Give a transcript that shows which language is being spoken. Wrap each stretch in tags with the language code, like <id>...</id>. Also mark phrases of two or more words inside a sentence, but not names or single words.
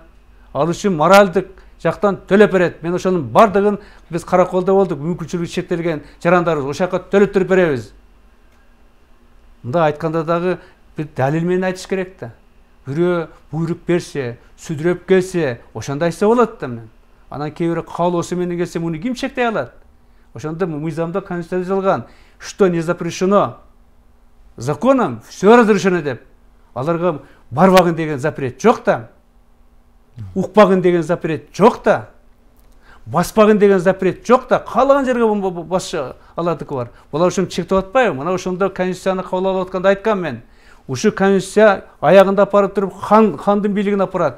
<ky>Ал үчүн моралдык жактан төлөп берет. Мен ошонун бардыгын биз караколдо болдук, мүмкүнчүлүгү чектелген жарандарыбыз ошол жака төлөттүрүп беребиз. Мында айтканда дагы бир далил менен айтыш керек да. Бирөө буйрук берсе, сүдүрөп келсе, ошондо айтса болот да мен. Анан кээ бири каалоосу менен келсе, муну ким чектей алат? Ошондо мыйзамда конституцияда жазылган,</ky> <ru>что не запрещено законом, все разрешено деп.</ru> <ky>Аларга барбагын деген запрет жок да. Укпагын деген запрет жок да. Баспагын деген запрет жок да. Каалаган жерге басчы алардыкы бар. Булар ушуну чектеп атпайбы? Мына ошондо конституцияны кабыл алып атканда айткам мен. Ушу конституция аягында апарып туруп хандын бийлигин апарат.</ky>